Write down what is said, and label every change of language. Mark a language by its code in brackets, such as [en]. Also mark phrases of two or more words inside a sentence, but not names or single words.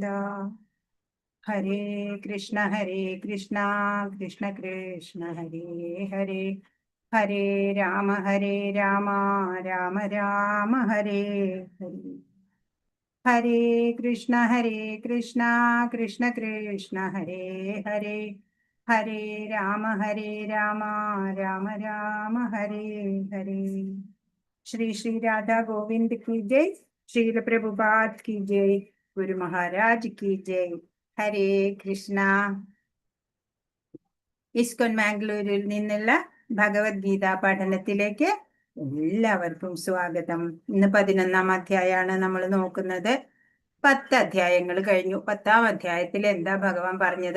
[sa] ഹരേ കൃഷ്ണ കൃഷ്ണ കൃഷ്ണ ഹരേ ഹരേ ഹരേ രാമ രാമ രാമ ഹരേ ഹരേ. ഹരേ കൃഷ്ണ കൃഷ്ണ കൃഷ്ണ ഹരേ ഹരേ ഹരേ രാമ രാമ രാമ ഹരേ ഹരേ. [hi] ശ്രീ ശ്രീ രാധാ ഗോവിന്ദ് की जय. श्रील प्रभुपाद की जय. ഗുരു മഹാരാജ് की जय. [sa] ഹരേ കൃഷ്ണ. [ml] ഇസ്കോൺ മാംഗ്ലൂരിൽ നിന്നുള്ള ഭഗവത്ഗീത പഠനത്തിലേക്ക് എല്ലാവർക്കും സ്വാഗതം. ഇന്ന് 11-ാം അധ്യായമാണ് നമ്മൾ നോക്കുന്നത്. 10 അധ്യായങ്ങൾ കഴിഞ്ഞു. 10-ാം അധ്യായത്തിൽ എന്താ ഭഗവാൻ പറഞ്ഞത്?